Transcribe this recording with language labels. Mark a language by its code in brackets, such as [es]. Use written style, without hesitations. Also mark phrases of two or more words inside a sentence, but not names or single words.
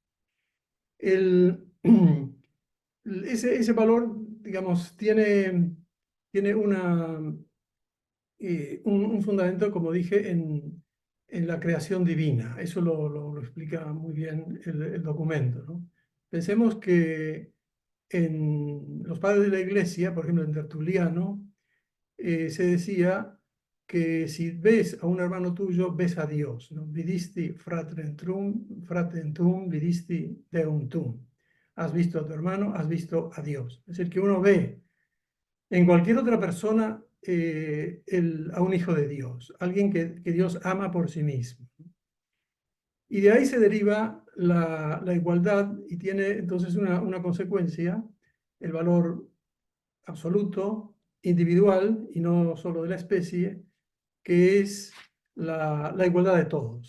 [es] Ese valor, digamos, tiene un fundamento, como dije, en la creación divina. Eso lo explica muy bien el documento, ¿no? Pensemos que en los padres de la Iglesia, por ejemplo, en Tertuliano, se decía que si ves a un hermano tuyo, ves a Dios, ¿no? [la] Vidisti fratrem tuum, vidisti Deum tuum. [es] Has visto a tu hermano, has visto a Dios. Es decir, que uno ve en cualquier otra persona a un hijo de Dios, alguien que Dios ama por sí mismo. Y de ahí se deriva la igualdad y tiene entonces una consecuencia, el valor absoluto, individual y no solo de la especie, que es la igualdad de todos.